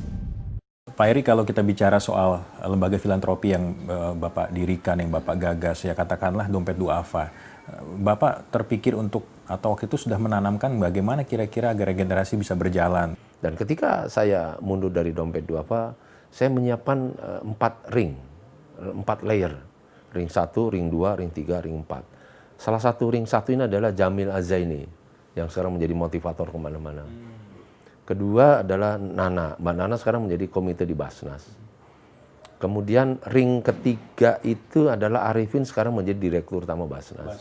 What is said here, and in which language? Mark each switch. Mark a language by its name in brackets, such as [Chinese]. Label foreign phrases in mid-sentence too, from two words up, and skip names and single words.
[Indonesian] Pak Eri, kalau kita bicara soal lembaga filantropi yang Bapak dirikan, yang Bapak gagas, ya katakanlah Dompet Duafa. Bapak terpikir untuk, atau waktu itu sudah menanamkan bagaimana kira-kira agar regenerasi bisa berjalan? Dan ketika saya mundur dari Dompet Duafa, saya menyiapkan 4 ring, 4 layer. Ring 1, ring 2, ring 3, ring 4. Salah satu ring 1 ini adalah Jamil Azaini, yang sekarang menjadi motivator kemana-mana. Kedua adalah Nana. Mbak Nana sekarang menjadi komite di Basnas. Kemudian ring ketiga itu adalah Arifin, sekarang menjadi direktur utama Basnas.